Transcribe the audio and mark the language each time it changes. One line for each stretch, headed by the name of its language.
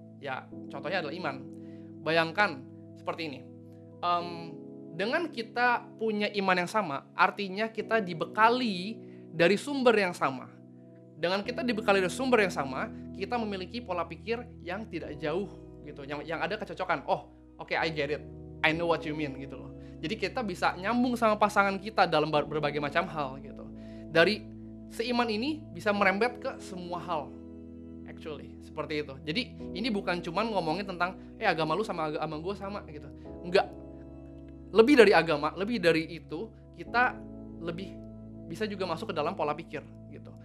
Indonesian: Ya, contohnya adalah iman. Bayangkan seperti ini. Dengan kita punya iman yang sama, artinya kita dibekali dari sumber yang sama. Dengan kita dibekali dari sumber yang sama, kita memiliki pola pikir yang tidak jauh gitu, yang ada kecocokan.
English: Oh, oke, I get it, I know what you mean
Indonesian: gitu loh. Jadi kita bisa nyambung sama pasangan kita dalam berbagai macam hal gitu. Dari seiman ini bisa merembet ke semua hal, actually seperti itu. Jadi ini bukan cuman ngomongin tentang agama lu sama agama gue sama gitu, enggak. Lebih dari agama, lebih dari itu, kita lebih bisa juga masuk ke dalam pola pikir gitu.